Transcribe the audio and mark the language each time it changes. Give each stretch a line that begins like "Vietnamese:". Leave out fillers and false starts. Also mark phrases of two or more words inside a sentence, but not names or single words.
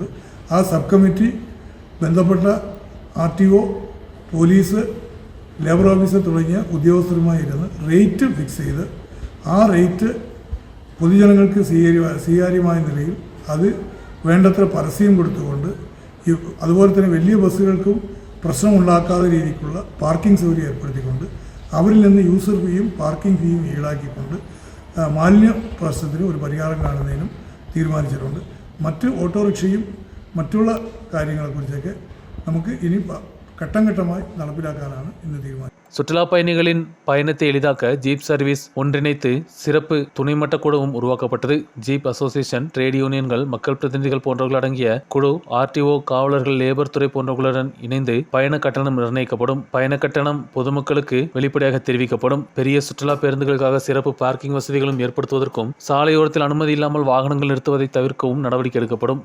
Malayalam: ആ സബ് കമ്മിറ്റി ബന്ധപ്പെട്ട RTO, പോലീസ്,
English: labour officer
Malayalam: തുടങ്ങിയ ഉദ്യോഗസ്ഥരുമായി ഇരുന്ന്
English: rate fix
Malayalam: ചെയ്ത് ആ റേറ്റ് പൊതുജനങ്ങൾക്ക് സ്വീകാര്യമായ നിലയിൽ അത് വേണ്ടത്ര പരസ്യം കൊടുത്തുകൊണ്ട് അതുപോലെ തന്നെ വലിയ ബസ്സുകൾക്കും പ്രശ്നമുണ്ടാക്കാത്ത രീതിക്കുള്ള പാർക്കിംഗ് സൗകര്യം ഏർപ്പെടുത്തിക്കൊണ്ട് അവരിൽ നിന്ന്
English: user feeയും parking feeയും
Malayalam: ഈടാക്കിക്കൊണ്ട് മാലിന്യ പ്രശ്നത്തിന് ഒരു പരിഹാരം കാണുന്നതിനും തീരുമാനിച്ചിട്ടുണ്ട്. മറ്റ് ഓട്ടോറിക്ഷയും മറ്റുള്ള കാര്യങ്ങളെക്കുറിച്ചൊക്കെ നമുക്ക് ഇനി ഘട്ടം ഘട്ടമായി നടപ്പിലാക്കാനാണ് ഇന്ന് തീരുമാനം.
Tamil: சுற்றுலா பயணிகளின் பயணத்தை எளிதாக்க
English: jeep service
Tamil: ஒன்றிணைத்து சிறப்பு துணைமட்ட குழுவும் உருவாக்கப்பட்டது.
English: jeep association, trade unionகள்,
Tamil: மக்கள் பிரதிநிதிகள் போன்றவர்கள் அடங்கிய குழு RTO, காவலர்கள், லேபர் துறை போன்றவர்களுடன் இணைந்து பயண கட்டணம் நிர்ணயிக்கப்படும். பயண கட்டணம் பொதுமக்களுக்கு வெளிப்படையாக தெரிவிக்கப்படும். பெரிய சுற்றுலா பேருந்துகளுக்காக சிறப்பு பார்க்கிங் வசதிகளும் ஏற்படுத்துவதற்கும் சாலையோரத்தில் அனுமதி இல்லாமல் வாகனங்கள் நிறுத்துவதை தவிர்க்கவும் நடவடிக்கை எடுக்கப்படும்.